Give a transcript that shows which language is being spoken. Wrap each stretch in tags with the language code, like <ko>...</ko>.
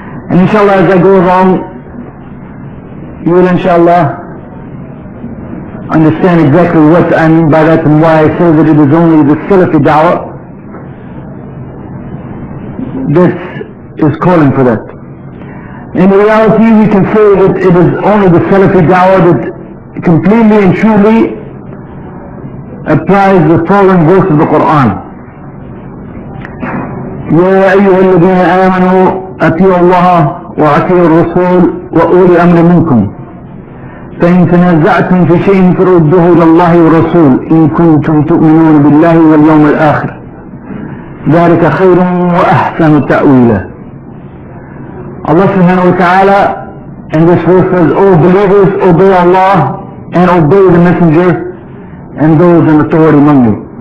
<en>And inshallah, as I go along, you will inshallah understand exactly what I mean by that and why I say that it is only the Salafi Dawah that is calling for that. In reality, we can say that it is only the Salafi Dawah that completely and truly applies the following verse of the Quran.</en> <ar>يا أيها الذين آمنوا أطيعوا الله وأطيعوا الرسول وأولي الأمر منكم فإن تنازعتم في شيء فردوه إلى الله والرسول إن كنتم تؤمنون بالله واليوم الآخر ذلك خير وأحسن تأويلا.</ar> <en>Allah subhanahu wa ta'ala in this verse says, O believers, obey Allah and obey the messenger and those in authority among you.</en>